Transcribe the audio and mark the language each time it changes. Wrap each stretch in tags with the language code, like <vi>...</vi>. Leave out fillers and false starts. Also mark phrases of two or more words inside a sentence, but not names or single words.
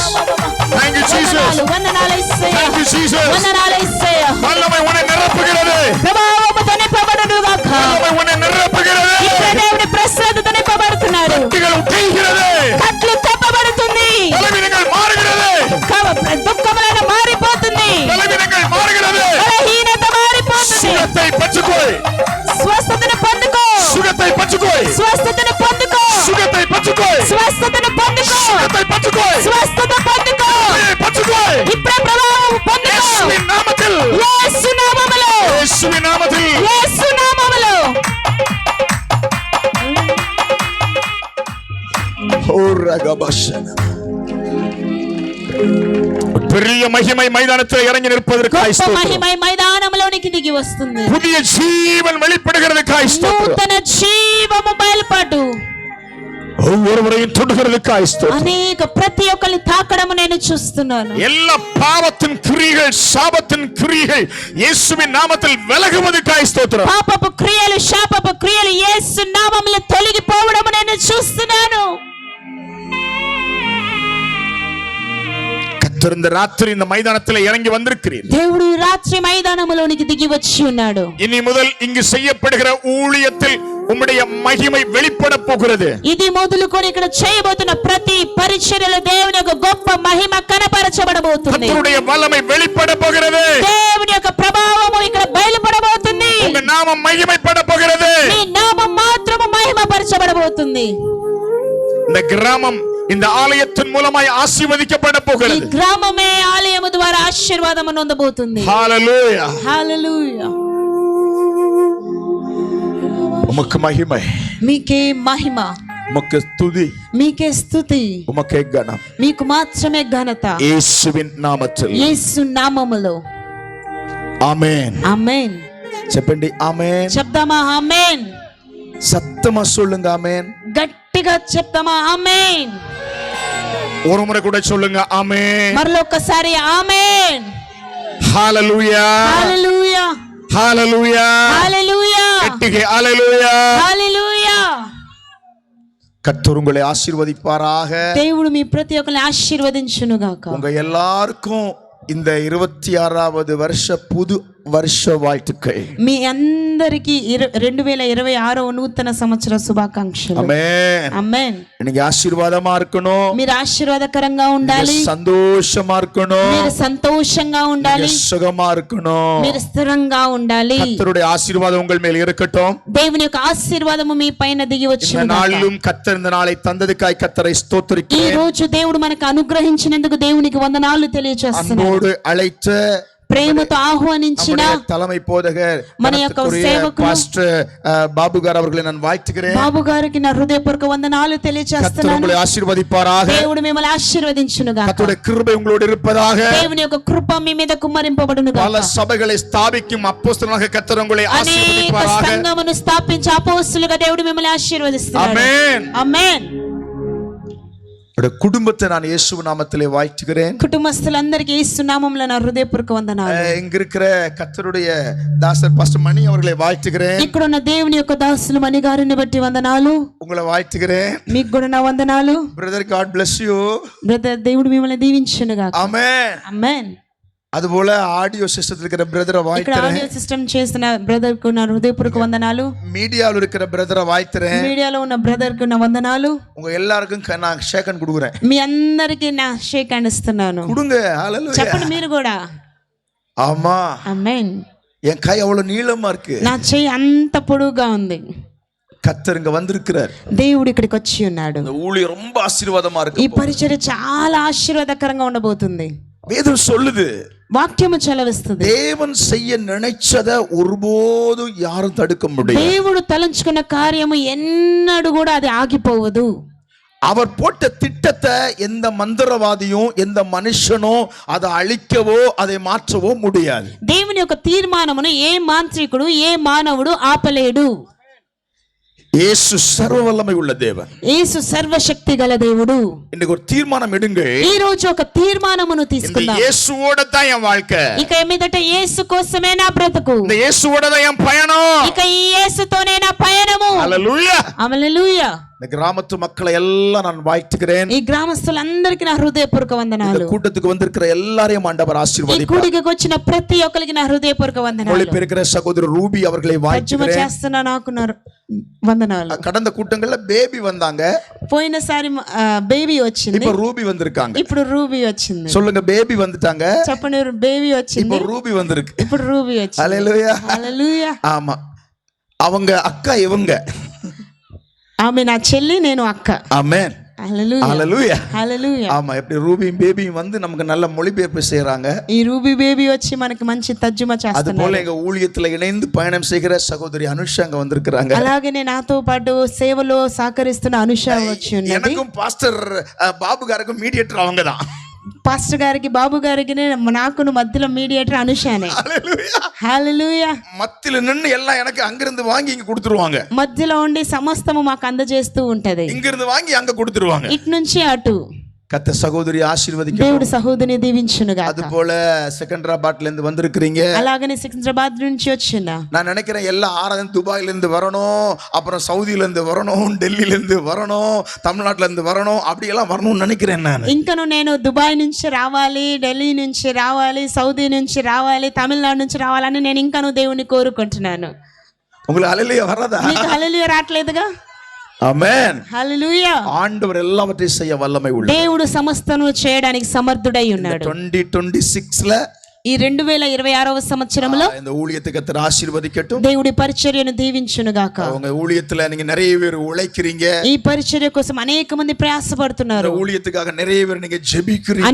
<en>Thank you, Jesus.</en> <te>వందనాలు యేసయ్యా.</te> <en>Thank you, Jesus.</en> <te>వందనాలు యేసయ్యా.</te> <ta>வல்லமை உன்னை நிரப்புகிறது.</ta> <te>ప్రభావముతో నింపబడునుగాక.</te> <ta>வல்லமை உன்னை நிரப்புகிறது.</ta> <te>ఇక్కడ దేవుని ప్రసాదముతో నింపబడుతున్నారు.</te> <ta>கட்டுகள் உடைகிறது.</ta> <te>కట్లు తెప్పబడుతుంది.</te> <ta>பலவீனங்கள் மாறுகிறது.</ta> <te>దుఃఖములను మారిపోతుంది.</te> <ta>பலவீனங்கள் மாறுகிறது.</ta> <te>బలహీనత మారిపోతుంది.</te> <ta>சுகத்தை பச்சுக்கோய்.</ta> <te>స్వస్థతను పొందుకో.</te> <ta>சுகத்தை பச்சுக்கோய்.</ta> <te>స్వస్థతను పొందుకో.</te> <ta>சுகத்தை பச்சுக்கோய்.</ta> <te>స్వస్థతను పొందుకో.</te> <ta>சுகத்தை பச்சுக்கோய்.</ta> <te>స్వస్థత పొందుకో.</te> <ta>பச்சுக்கோய்.</ta> <te>ఇప్పుడే ప్రభావం పొందుకో.</te> <ta>இயேசுவின் நாமத்தில்.</ta> <te>యేసు నామములో.</te> <ta>இயேசுவின் நாமத்தில்.</ta> <te>యేసు నామములో.</te> <ta>பெரிய மகிமை மைதானத்தில் இறங்கி நிற்பதற்காக</ta> <te>గొప్ప మహిమ మైదానంలోనికి దిగి వస్తుంది.</te> <ta>புதிய ஜீவன் வெளிப்படுகிறதுக்காக</ta> <te>నూతన జీవము బయలుపడు.</te> <ta>ஒவ்வொருவரையும் தொடுகிறதுக்காக</ta> <te>అనేక ప్రతి ఒక్కరిని తాకడము నేను చూస్తున్నాను.</te> <ta>எல்லா பாவத்தின் கிரியைகள் சாபத்தின் கிரியைகள் இயேசுவின் நாமத்தில் விலகுவதற்காக ஸ்தோத்திரம்.</ta> <te>పాపపు క్రియలు శాపపు క్రియలు యేసు నామములో తొలగిపోవడము నేను చూస్తున్నాను.</te> <ta>கர்த்தர் இந்த ராத்திரி இந்த மைதானத்தில் இறங்கி வந்திருக்கிறீர்.</ta> <te>దేవుడు ఈ రాత్రి మైదానములోనికి దిగి వచ్చి ఉన్నాడు.</te> <ta>இனி முதல் இங்கு செய்யப்படுகிற ஊழியத்தில் உம்முடைய மகிமை வெளிப்பட போகிறது.</ta> <te>ఇది మొదలుకొని ఇక్కడ చేయబోతున్న ప్రతి పరిచర్యలో దేవుని యొక్క గొప్ప మహిమ కనపరచబడబోతుంది.</te> <ta>கர்த்தருடைய வல்லமை வெளிப்பட போகிறது.</ta> <te>దేవుని యొక్క ప్రభావము ఇక్కడ బయలుపడబోతుంది.</te> <ta>உங்க நாமம் மகிமைப்பட போகிறது.</ta> <te>నీ నామం మాత్రము మహిమపరచబడబోతుంది.</te> <ta>இந்த கிராமம் இந்த ஆலயத்தின் மூலமாய் ஆசீர்வதிக்கப்பட</ta> <te>ఈ</te> <ta>போகிறது.</ta> <te>గ్రామమే ఆలయము ద్వారా ఆశీర్వాదము నొందబోతుంది.</te> <ta>ஹalleluya.</ta> <te>హల్లెలూయా.</te> <ta>உமக்கு மகிமை.</ta> <te>మీకే మహిమ.</te> <ta>உமக்கு துதி.</ta> <te>మీకే స్తుతి.</te> <ta>உமக்கு கனம்.</ta> <te>మీకు మాత్రమే ఘనత.</te> <ta>இயேசுவின் நாமத்தில்.</ta> <te>యేసు నామములో. ఆమేన్. ఆమేన్. చెప్పండి ఆమేన్. చెప్దామా ఆమేన్.</te> <ta>சத்தமா சொல்லுங்க ஆமேன்.</ta> <te>గట్టిగా చెప్దామా ఆమేన్.</te> <ta>ஒரு முறை கூட சொல்லுங்க ஆமேன்.</ta> <te>మరొకసారి ఆమేన్.</te> <ta>ஹalleluya.</ta> <te>హల్లెలూయా.</te> <ta>ஹalleluya.</ta> <te>హల్లెలూయా.</te> <ta>கெட்டிಗೆ ஹalleluya.</ta> <te>హల్లెలూయా.</te> <ta>கர்த்தர் உங்களை ஆசீர்வதிப்பாராக.</ta> <te>దేవుడు మీ ప్రతి ఒక్కరిని ఆశీర్వదించును గాక.</te> <ta>உங்க எல்லாருக்கும் இந்த 26வது வருஷ புது வருஷ வாழ்த்துக்கள்.</ta> <te>మీ అందరికి 2026వ నూతన సంవత్సర శుభాకాంక్షలు. ఆమేన్. ఆమేన్.</te> <ta>நீங்க ஆசீர்வாதமா இருக்கணும்.</ta> <te>మీరు ఆశీర్వాదకరంగా ఉండాలి.</te> <ta>சந்தோஷமா இருக்கணும்.</ta> <te>మీరు సంతోషంగా ఉండాలి.</te> <ta>சுகமா இருக்கணும்.</ta> <te>మీరు స్థిరంగా ఉండాలి.</te> <ta>கர்த்தருடைய ஆசீர்வாதம் உங்கள் மேல் இருக்கட்டும்.</ta> <te>దేవుని యొక్క ఆశీర్వాదము మీ పైన దిగి వచ్చును గాక.</te> <ta>நாளிலும் கர்த்தர் இந்த நாளை தந்ததுக்காய் கர்த்தரை</ta> <te>ఈ</te> <ta>ஸ்தோத்திரிக்கிறேன்.</ta> <te>రోజు దేవుడు మనకు అనుగ్రహించినందుకు దేవునికి వందనాలు తెలియజేస్తున్నాను.</te> <ta>அன்போடு அழைத்த</ta> <te>ప్రేమతో ఆహ్వానించిన</te> <ta>தலைமை போதகர்</ta> <te>మన యొక్క సేవకులు</te> <ta>பாஸ்டர் பாபு గారు அவர்களை நான் வாழ்த்துகிறேன்.</ta> <te>బాబు గారికి నా హృదయపూర్వక వందనాలు తెలియజేస్తున్నాను.</te> <ta>கர்த்தர் உங்களை ஆசீர்வதிப்பாராக.</ta> <te>దేవుడు మిమ్మల్ని ఆశీర్వదించును గాక.</te> <ta>கர்த்தருடைய கிருபை உங்களோடு இருப்பதாக.</ta> <te>దేవుని యొక్క కృప మీ మీద కుమ్మరింపబడును గాక.</te> <ta>பல சபைகளை ஸ்தாபிக்கும் அப்போஸ்தலனாக கர்த்தர் உங்களை</ta> <te>అనేక</te> <ta>ஆசீர்வதிப்பாராக.</ta> <te>సంఘమును స్థాపించే అపోస్తలుగా దేవుడు మిమ్మల్ని ఆశీర్వదిస్తున్నాడు.</te> <ta>ஆமென்.</ta> <te>ఆమేన్.</te> <ta>குடும்பத்தை நான் இயேசு நாமத்திலே வாழ்த்துகிறேன்.</ta> <te>కుటుంబస్తులందరికీ యేసు నామములో నా హృదయపూర్వక వందనాలు.</te> <ta>இங்க இருக்கிற கர்த்தருடைய தாசர் பாஸ்டர் மணி அவர்களை வாழ்த்துகிறேன்.</ta> <te>ఇక్కడ ఉన్న దేవుని యొక్క దాసులు మణి గారిని బట్టి వందనాలు.</te> <ta>உங்களை வாழ்த்துகிறேன்.</ta> <te>మీకు కూడా నా వందనాలు.</te> <en>brother God bless you.</en> <te>బ్రదర్ దేవుడు మిమ్మల్ని దీవించును గాక.</te> <ta>ஆமென்.</ta> <te>ఆమేన్.</te> <ta>அதுபோல ஆடியோ சிஸ்டத்தில் இருக்கிற பிரதரை</ta> <te>ఇక్కడ</te> <ta>வாழ்த்துறேன்.</ta> <te>ఆడియో సిస్టమ్ చేసిన బ్రదర్ కు నా హృదయపూర్వక వందనాలు.</te> <ta>மீடியாவில் இருக்கிற பிரதரை வாழ்த்துறேன்.</ta> <te>మీడియాలో ఉన్న బ్రదర్ కు నా వందనాలు.</te> <ta>உங்க எல்லாருக்கும் நான்</ta> <en>shake hand</en> <ta>கொடுக்குறேன்.</ta> <te>మీ అందరికి నా</te> <en>shake hand</en> <te>ఇస్తున్నాను.</te> <ta>கொடுங்க. ஹalleluya.</ta> <te>చెప్పండి మీరు కూడా.</te> <ta>ஆமா.</ta> <te>ఆమేన్.</te> <ta>என் கை அவ்வளவு நீளமா இருக்கு.</ta> <te>నా చెయ్యి అంత పొడుగుగా ఉంది.</te> <ta>கர்த்தர் இங்க வந்திருக்கிறார்.</ta> <te>దేవుడు ఇక్కడికి వచ్చి ఉన్నాడు.</te> <ta>இந்த ஊழியம் ரொம்ப ஆசீர்வாதமா இருக்கு.</ta> <te>ఈ పరిచర్య చాలా ఆశీర్వాదకరంగా ఉండబోతుంది.</te> <ta>வேதம் சொல்லுது.</ta> <te>వాక్యము చలవిస్తుంది.</te> <ta>தேவன் செய்ய நினைச்சத ஒருபோதும் யாரும் தடுக்க முடியாது.</ta> <te>దేవుడు తలంచుకున్న కార్యము ఎన్నడూ కూడా అది ఆగిపోవదు.</te> <ta>அவர் போட்ட திட்டத்தை எந்த மந்திரவாதியும் எந்த மனுஷனும் அதை அழிக்கவோ அதை மாற்றவோ முடியாது.</ta> <te>దేవుని యొక్క తీర్మానమును ఏ మాంత్రికుడు ఏ మానవుడు ఆపలేడు.</te> <ta>இயேசு சர்வ வல்லமை உள்ள தேவன்.</ta> <te>యేసు సర్వశక్తి గల దేవుడు.</te> <ta>இன்னைக்கு ஒரு தீர்மானம் எடுங்க.</ta> <te>ఈ రోజు ఒక తీర్మానమును తీసుకుందాం.</te> <ta>இந்த இயேசுவோட தான் என் வாழ்க்கை.</ta> <te>ఇక మీదట యేసు కోసమే నా బ్రతుకు.</te> <ta>இந்த இயேசுவோட தான் என் பயணம்.</ta> <te>ఇక ఈ యేసుతోనే నా పయనము. హల్లెలూయా. హల్లెలూయా.</te> <ta>இந்த கிராமத்து மக்களை எல்லாம் நான் வாழ்த்துகிறேன்.</ta> <te>ఈ గ్రామస్తులందరికీ నా హృదయపూర్వక వందనాలు.</te> <ta>இந்த கூட்டத்துக்கு வந்திருக்கிற எல்லாரையும் ஆண்டவர்</ta> <te>ఈ</te> <ta>ஆசீர்வதிப்பார்.</ta> <te>కూడికి వచ్చిన ప్రతి ఒక్కరికి నా హృదయపూర్వక వందనాలు.</te> <ta>மொழிபெயர்க்கிற சகோதரர் ரூபி அவர்களை</ta> <te>తర్జుమా</te> <ta>வாழ்த்துகிறேன்.</ta> <te>చేస్తున్న నాకు నా వందనాలు.</te> <ta>கடந்த கூட்டங்கள்ல பேபி வந்தாங்க.</ta> <te>పోయినసారి బేబీ వచ్చింది.</te> <ta>இப்ப ரூபி வந்திருக்காங்க.</ta> <te>ఇప్పుడు రూబీ వచ్చింది.</te> <ta>சொல்லுங்க, பேபி வந்துட்டாங்க.</ta> <te>చెప్పండి, బేబీ వచ్చింది.</te> <ta>இப்ப ரூபி வந்திருக்கு.</ta> <te>ఇప్పుడు రూబీ వచ్చింది.</te> <ta>ஹல்லேலூயா.</ta> <te>హల్లెలూయా.</te> <ta>ஆமா, அவங்க அக்கா இவங்க.</ta> <te>ఆమె నా చెల్లి, నేను అక్క.</te> <ta>ஆமென்.</ta> <te>హల్లెలూయా.</te> <ta>ஹல்லேலூயா.</ta> <te>హల్లెలూయా.</te> <ta>ஆமா, இப்படி ரூபியும் பேபியும் வந்து நமக்கு நல்ல மொழிபெயர்ப்பு செய்யறாங்க.</ta> <te>ఈ రూబీ బేబీ వచ్చి మనకి మంచి తర్జుమా</te> <ta>அது</ta> <te>చేస్తున్నారు.</te> <ta>போல எங்க ஊழியத்துல இணைந்து பயணம் செய்கிற சகோதரி அனுஷா அங்க வந்திருக்கிறாங்க.</ta> <te>అలాగనే నాతో పాటు సేవలో సహకరిస్తున్న అనుష వచ్చి ఉన్నది.</te> <ta>எனக்கும் பாஸ்டர் பாபு గారికి மீடியேட்டர் அவங்க தான்.</ta> <te>పాస్టర్ గారికి, బాబు గారికి, నాకును మధ్యలో మీడియేటర్ అనుషానే.</te> <ta>ஹல்லேலூயா.</ta> <te>హల్లెలూయా.</te> <ta>மத்தியில நின்னு எல்லாம் எனக்கு அங்கிருந்து வாங்கி இங்க கொடுத்துருவாங்க.</ta> <te>మధ్యలో ఉండి సమస్తము మాకు అందజేస్తూ ఉంటది.</te> <ta>இங்கிருந்து வாங்கி அங்க கொடுத்துருவாங்க.</ta> <te>ఇటు నుంచి అటు.</te> <ta>கத்த சகோதரி ஆசீர்வதிக்க.</ta> <te>దేవుడు సహోదరిని దీవించునుగా.</te> <ta>அது போல செகண்டராபாத்ல இருந்து வந்திருக்கிறீங்க.</ta> <te>అలాగనే సికింద్రాబాద్ నుంచి వచ్చిన.</te> <ta>நான் நினைக்கிறேன் எல்லா ஆராதனை துபாயில இருந்து வரணும், அப்புறம் சவுதியில இருந்து வரணும், டெல்லியில இருந்து வரணும், தமிழ்நாட்டுல இருந்து வரணும், அப்படி எல்லாம் வரணும்னு நினைக்கிறேன் நான்.</ta> <te>ఇంకను నేను దుబాయ్ నుంచి రావాలి, ఢిల్లీ నుంచి రావాలి, సౌదీ నుంచి రావాలి, తమిళనాడు నుంచి రావాలని నేను ఇంకను దేవుని కోరుకుంటున్నాను.</te> <ta>உங்களுக்கு ஹல்லேலூயா வராதா?</ta> <te>మీకు హల్లెలూయా రాట్లేదుగా?</te> <ta>ஆமென்.</ta> <te>హల్లెలూయా.</te> <ta>ஆண்டவர் எல்லாவற்றையும் செய்ய வல்லமை உள்ளவர்.</ta> <te>దేవుడు సమస్తను చేయడానికి సమర్థుడై ఉన్నాడు.</te> <ta>2026ல</ta> <te>ఈ 2026వ సంవత్సరంలో</te> <ta>இந்த ஊழியத்தை கர்த்தர் ஆசீர்வதிக்கட்டும்.</ta> <te>దేవుడి పరిచర్యను దీవించును గాక.</te> <ta>உங்க ஊழியத்துல நீங்க நிறைய பேர் உழைக்கிறீங்க.</ta> <te>ఈ పరిచర్య కోసం అనేక మంది ప్రయాసపడుతున్నారు.</te> <ta>ஊழியத்துக்காக நிறைய பேர் நீங்க ஜெபிக்கிறீங்க.</ta>